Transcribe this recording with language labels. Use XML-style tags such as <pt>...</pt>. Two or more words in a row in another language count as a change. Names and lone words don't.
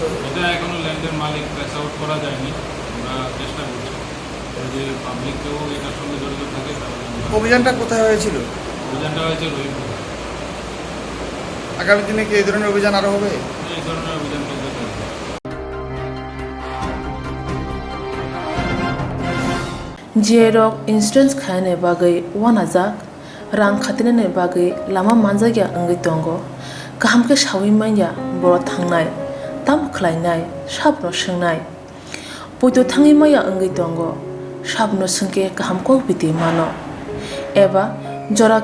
<bn>এটা এখনো ল্যান্ডের মালিক</bn> <en>trace out</en> <bn>করা যায়নি, আমরা চেষ্টা করছি যদি পাবলিক কেউ এটার সঙ্গে জড়িত থাকে তাহলে। অভিযানটা কোথায় হয়েছিল? অভিযানটা হয়েছে রহিমপুর। আগামী দিনে কি এই ধরনের অভিযান আরো হবে? এই ধরনের অভিযান চলতে থাকবে।</bn> <trk>जेरक इंसुरेंस खाने बागै वानाजाक रां खातिने बागै लामा मानजागिया अंगै दंगो गाहाम के सावै माइया बर' थांनाय ताम खलायनाय साबनो सोंनाय बयदो थाङै माइया अंगै दंगो साबनो सोंके गाहाम को बिदि मानो एबा जरा</trk>